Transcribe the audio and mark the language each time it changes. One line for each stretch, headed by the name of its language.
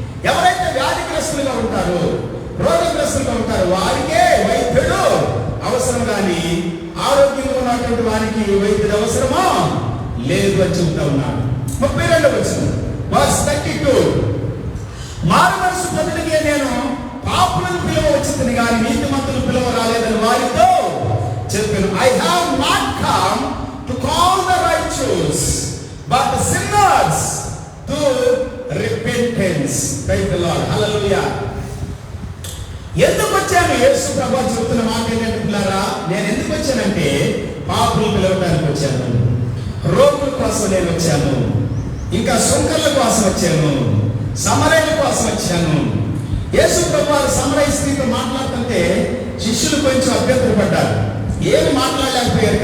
Telugu: ఎవరైతే వ్యాధిగ్రస్తులుగా ఉంటారో, రోగగ్రస్తులుగా ఉంటారో వారికే వైద్యుడు అవసరం, కానీ ఆరోగ్యంగా ఉన్నటువంటి వారికి వైద్యుడు అవసరమో లేదు అని చెబుతా ఉన్నాడు. 32వ వచనం వర్స్ 32. మారు మనసు పొందడానికి నేను పాపులను పిలువ వచ్చింది కానీ నీతిమంతులు పిలువ రాలేదని వారితో చెప్పాను.
English: I have not come to call the righteous, but the sinners to repentance. Praise the Lord. Hallelujah.
Telugu: ఎందుకు వచ్చాను? యేసు ప్రభువు చెబుతున్న మాట ఏంటంటే పిల్లారా, నేను ఎందుకు వచ్చానంటే పాపులు పిలవడానికి వచ్చాను, రోగుల కోసం నేను వచ్చాను, ఇంకా సుంకర్ల కోసం వచ్చాను, సమరయుల కోసం వచ్చాను. యేసు ప్రభువు సమరయ స్త్రీతో మాట్లాడుతుంటే శిష్యులు కొంచెం అభ్యంతరపడ్డారు, ఏమి మాట్లాడలేకపోయారు.